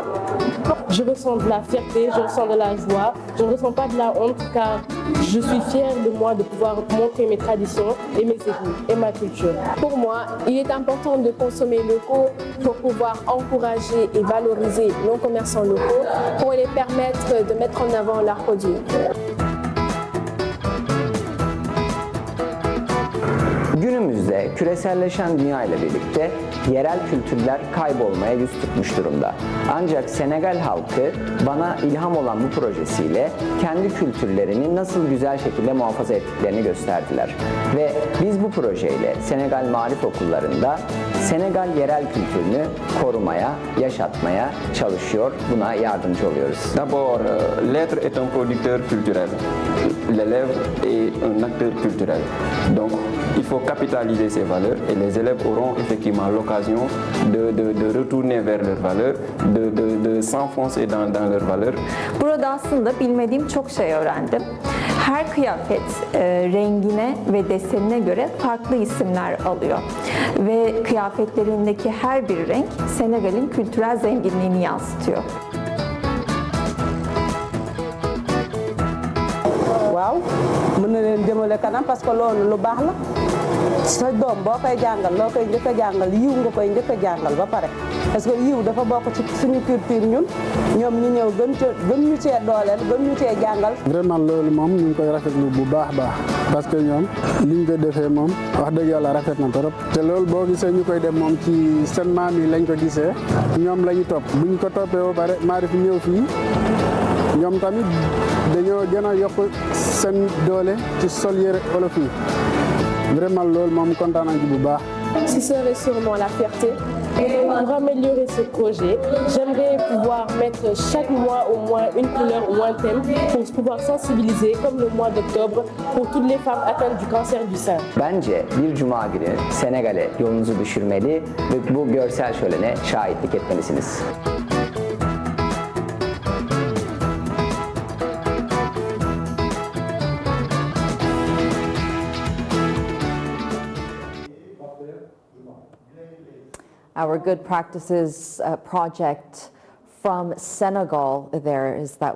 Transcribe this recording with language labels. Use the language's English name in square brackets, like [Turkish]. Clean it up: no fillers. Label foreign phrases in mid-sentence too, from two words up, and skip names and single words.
[French] Je ressens de la fierté, je ressens de la joie, je ne ressens pas de la honte car je suis fière de moi de pouvoir montrer mes traditions et mes ethnies et ma culture. Pour moi, il est important de consommer locaux pour pouvoir encourager et valoriser nos commerçants locaux pour les permettre de mettre en avant leurs produits. [Turkish] Günümüzde küreselleşen dünya ile birlikte yerel kültürler kaybolmaya yüz tutmuş durumda. Ancak Senegal halkı bana ilham olan bu projesiyle kendi kültürlerini nasıl güzel şekilde muhafaza ettiklerini gösterdiler. Ve biz bu projeyle Senegal Marif Okullarında Senegal yerel kültürünü korumaya, yaşatmaya çalışıyor, buna yardımcı oluyoruz. [French] D'abord, l'être est un producteur culturel. L'élève est un acteur culturel. Donc, il faut capitaliser ces valeurs et les élèves auront effectivement l'occasion de retourner vers leurs valeurs, de s'enfoncer dans leurs valeurs. [Turkish] Burada aslında bilmediğim çok şey öğrendim. Her kıyafet rengine ve desenine göre farklı isimler alıyor. Ve kıyafetlerindeki her bir renk Senegal'in kültürel zenginliğini yansıtıyor. [Wolof] waaw mën na leen jëmale kanam [French] parce que [Wolof] loolu lu baax la sa doom boo koy jàngal loo koy njëkk a jàngal yiw nga koy njëkk a jàngal ba pare [French] parce que [Wolof] yiw dafa bokk ci suñu culture ñun ñoom ñu ñëw gën ñu cee dooleel gën ñu cee jàngal. Vraiment loolu moom ñu ngi koy rafetlu bu baax [French] parce que [Wolof] ñoom liñ ko defee moom wax dëgg yàlla rafet na trop te loolu boo gisee ñu koy def moom ci seen maam yi lañ ko gisee ñoom la ñu topp buñ ko toppee ba pare Maarif ñëw fii ñoom tamit dañoo gën a yokk seen doole ci sol yére olof yi vraiment loolu moom kontaan nañ ci bu baax. [French] Ce serait sûrement la fierté. Pour améliorer ce projet, j'aimerais pouvoir mettre chaque mois au moins une couleur ou un thème pour pouvoir sensibiliser, comme le mois d'octobre, pour toutes les femmes atteintes du cancer du sein. [Turkish] Bence bir cuma günü Senegal'e yolunuzu düşürmeli ve bu görsel şölene şahitlik etmelisiniz. [English] Our Good Practices project from Senegal there is that